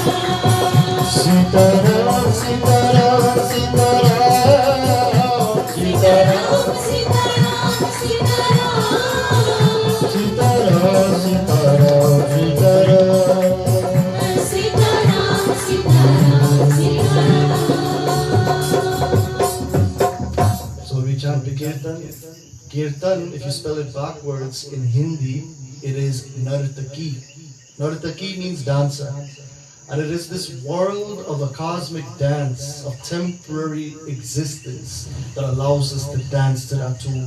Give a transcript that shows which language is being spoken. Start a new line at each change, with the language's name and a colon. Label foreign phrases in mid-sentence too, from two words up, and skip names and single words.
English: सीताराम सीताराम सीताराम, सीताराम सीताराम सीताराम सीताराम सीताराम सीताराम, सीताराम सीताराम सीताराम। So we chant the kirtan. Kirtan, if you spell it backwards in Hindi, it is Nartaki. Nartaki means dancer. And it is this world of a cosmic dance, of temporary existence, that allows us to dance to that tune.